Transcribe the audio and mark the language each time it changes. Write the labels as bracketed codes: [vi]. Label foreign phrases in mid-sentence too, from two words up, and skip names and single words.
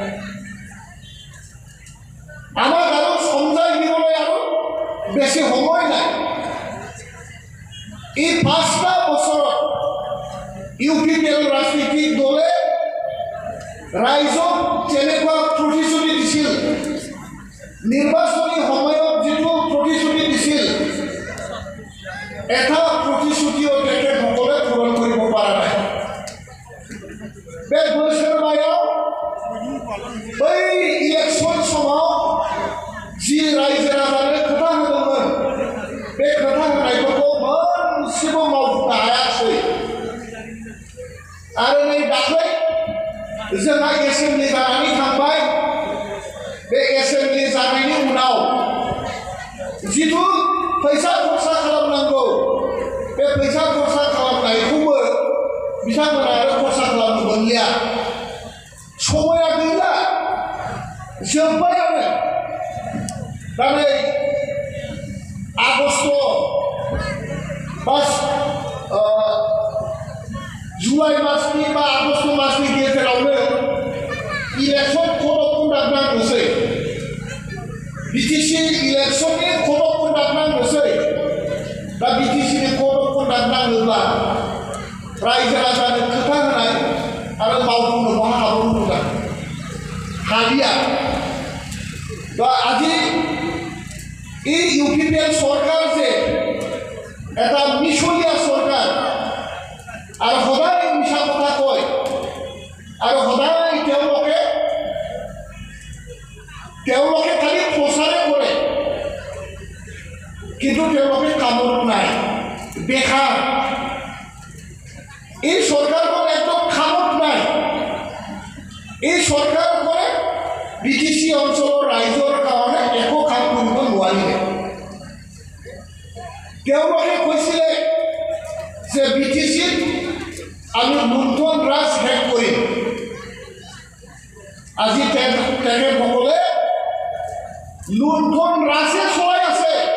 [as] আমাক আৰু সমজাই দিবলৈ আৰু বেছি সময় নাই এই 5টা বছৰত UPPL ৰাজনৈতিক দলে ৰাইজক যেনেকুৱা প্ৰতিশ্ৰুতি দিছিল নিৰ্বাচনী সময়ত যিটো প্ৰতিশ্ৰুতি দিছিল এটা প্ৰতিশ্ৰুতিও তেখেতসকলে পূৰণ কৰিব পৰা নাই বেদ বৈষ্ণৱ বাইদেউ এই ইলেকশ্যন সময়ত যি ৰাইজে ৰাজানে কথা [brx] होदोंमोन बे खोथा होनायफोरखौ मोनसेबो मावफुंनो हायाखै आरो नै दाख्लै जोंहा एसेम्बलि जानानै थांबाय बे एसेम्बलि जानायनि उनाव जिथु फैसा खरसा खालामनांगौ बे फैसा खरसा खालामनायखौबो बिथांमोना आरो खरसा खालामनो मोनलिया समया गैला जोब्बायानो दा नै বাস জুলাই মাসनि बा आगस्ट मासनि गेजेरावनो इलेक्शन खदब खुंदांनांगौसै बिटिसि इलेक्शननि खदब खुंदांनांगौसै दा बिटिसिनि खदब खुंदांनाङोब्ला रायजो राजानो खोथा होनाय आरो मावफुंनो बहा हाबावनो हालिया दा [as] আজি এই ইউপিপিএল সরকার যে এটা মিশলীয়া সরকার আর সদায় মিছা কথা কয় আর সদায় তেওঁলোকে খালি প্ৰচাৰে কৰে কিন্তু তেওঁলোকে কামত নাই বেকাৰ এই সরকারখন একদম কামত নাই এই সরকারখনে বিটিসি অঞ্চলৰ ৰাইজৰ কাৰণে একো কাম কৰিব নোৱাৰিলে তেওঁলোকে কৈছিলে যে বিটিসিত আমি লুণ্ঠন ৰাজ শেষ কৰিম আজি তেখেতসকলে লুণ্ঠন ৰাজে চলাই আছে